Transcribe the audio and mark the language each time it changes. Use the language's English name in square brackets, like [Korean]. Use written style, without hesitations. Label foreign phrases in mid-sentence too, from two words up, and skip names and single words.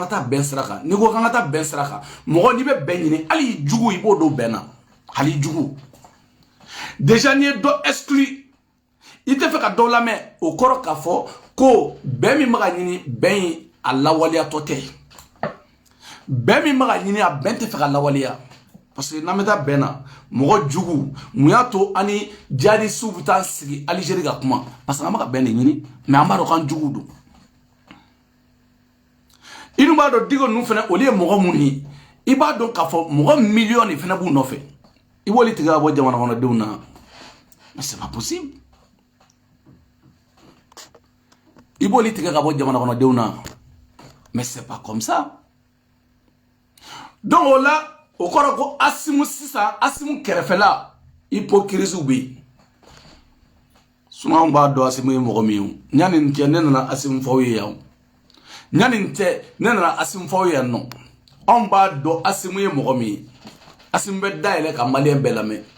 [Bambara] ka taa bɛn sira kan n'i ko k'an ka taa bɛn sira kan mɔgɔ n'i bɛ bɛn ɲini hali jugu i b'o don bɛn na hali jugu déjà n'i ye dɔ exclu i tɛ fɛ ka dɔ lamɛn o kɔrɔ k'a fɔ ko bɛn min bɛ ka ɲini bɛn in a lawaleyatɔ tɛ bɛn min bɛ ka ɲini a bɛn tɛ fɛ ka lawaleya [French] parce que [Bambara] n'an bɛ taa bɛn na mɔgɔ jugu mun y'a to an ni jihadistes bɛ taa sigi Alizeri ka kuma parce que an bɛ ka bɛn de ɲini mais an b'a dɔn k'an jugu don i dun b'a dɔn Diko ninnu fana olu ye mɔgɔ minnu ye i b'a dɔn k'a fɔ mɔgɔ miliyɔn de fana b'u nɔfɛ i b'olu tigɛ ka bɔ jamana kɔnɔdenw na [French] mais c'est pas possible [Bambara] i b'olu tigɛ ka bɔ jamana kɔnɔdenw na [French] mais c'est pas comme ça [Bambara] donc o la o kɔrɔ ko Asimu sisan Asimu kɛrɛfɛla hypocrisie bɛ yen sinon an b'a dɔn Asimu ye mɔgɔ min ye ɲani nin cɛ ne nana Asimu f'aw ye yan ɲani nin cɛ ne nana Asimu f'aw ye yan nɔ anw b'a dɔn Asimu ye mɔgɔ min ye Asimu bɛ dayɛlɛ ka maliyɛn bɛɛ lamɛn